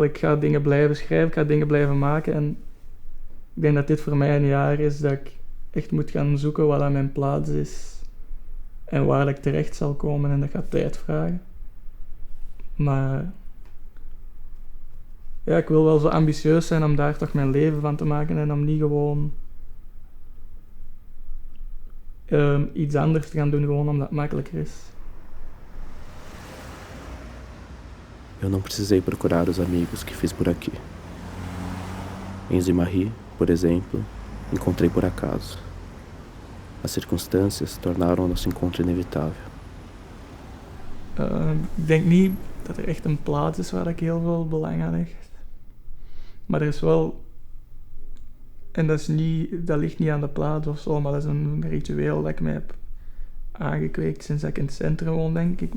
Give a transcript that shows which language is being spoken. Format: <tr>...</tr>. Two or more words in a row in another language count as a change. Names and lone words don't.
<nl>Ik ga dingen blijven schrijven, ik ga dingen blijven maken. En ik denk dat dit voor mij een jaar is dat ik echt moet gaan zoeken wat aan mijn plaats is en waar ik terecht zal komen. En dat gaat tijd vragen. Maar ja, ik wil wel zo ambitieus zijn om daar toch mijn leven van te maken en om niet gewoon iets anders te gaan doen, gewoon omdat het makkelijker is.</nl> <pt>Eu não precisei procurar os amigos que fiz por aqui. Enzo e Marie, por exemplo, encontrei por acaso. As circunstâncias tornaram nosso encontro inevitável.</pt> <nl>Ik denk niet dat er echt een plaats is waar ik heel veel belang aan hecht. Maar er is wel, en dat ligt niet aan de plaats of zo, maar dat is een ritueel dat ik mij heb aangekweekt sinds dat ik in het centrum woon, denk ik.</nl>